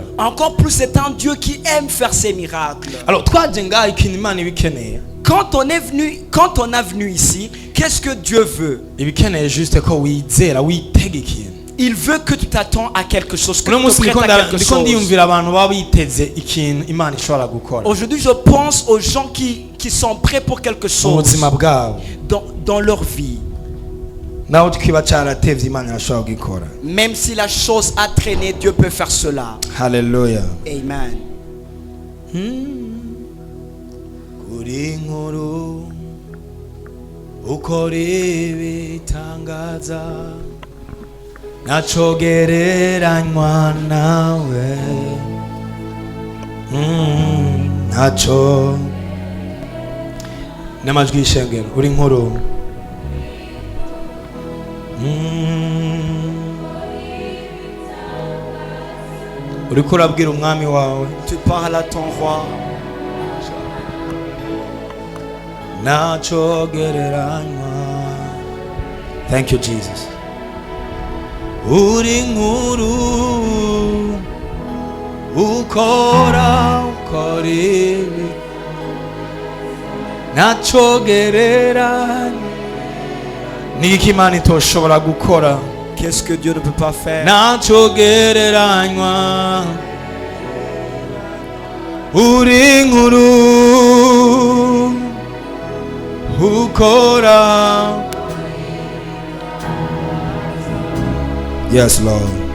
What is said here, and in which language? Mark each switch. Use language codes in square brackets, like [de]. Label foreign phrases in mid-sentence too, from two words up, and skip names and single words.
[fr] Encore plus, c'est un Dieu qui aime faire ces miracles. [rn] Alors twaje ngaha ikintu Imana ibikeneye. [fr] Quand on a venu ici, qu'est-ce que Dieu veut? [rn] Ibikeneye juste ko wizera witega ikintu. [fr] Il veut que tu t'attends à quelque chose, que [rn] Uno [fr] tu [rn] munsi [fr] te prêtes à quelque [rn] ndiko [fr] chose. [rn] ndiyumvira abantu baba biteze ikintu Imana ishobora gukora [fr] Aujourd'hui, je pense aux gens qui sont prêts pour quelque [rn] mu [fr] chose [rn] buzima bwabo. [fr] dans leur vie. [rn] Naho twiba caratevye Imana irashobora kugikora. [fr] Même si la chose a traîné, Dieu peut faire cela. Hallelujah. Amen. [rn] Kuri inkuru ukora ibitangaza nacogereranywa nawe. Naco n'amajwi y'ishengero. Uri inkuru uriko urabwira umwami wawe [fr] Tu parles à ton roi. [rn] nacogereranywa. [en] Thank you Jesus. [rn] Uri inkuru ukora ibi nacogereranywa. Ni iki Imana itoshobora gukora? [fr] Qu'est-ce que Dieu ne peut pas faire? [rn] nacogereranywa. Uri inkuru ukora. [en] Yes Lord.